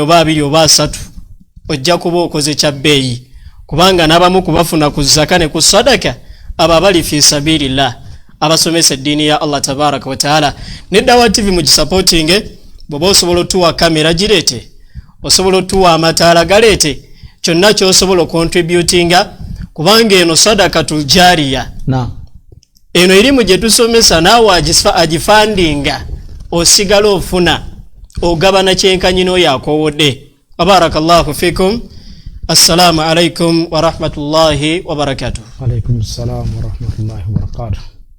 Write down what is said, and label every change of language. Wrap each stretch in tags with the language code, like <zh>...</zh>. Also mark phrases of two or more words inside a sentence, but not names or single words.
<lg>oba 2 oba 3 ojja kuba okoze kya bbeeyi kubanga n'abamu kubafuna ku zaka ne ku sadaka abo abali</lg> <ar>في سبيل الله</ar> <lg>abasomesa eddiini ya Allah</lg> <ar>تبارك وتعالى</ar> <lg>ne Dawa TV mu gisupportinge bw'oba osobola otuwa kamera gireete osobola otuwa amataala galeete kyonna ky'osobola okontributinga kubanga eno</lg> <ar>صدقة جارية</ar> <lg>eno erimu gye tusomesa naawe agifandinga osigala ofuna ogabana kyenkanyi n'oyo akowodde</lg> <ar>بارك الله فيكم السلام عليكم ورحمة الله وبركاته. عليكم السلام ورحمة الله وبركاته.</ar>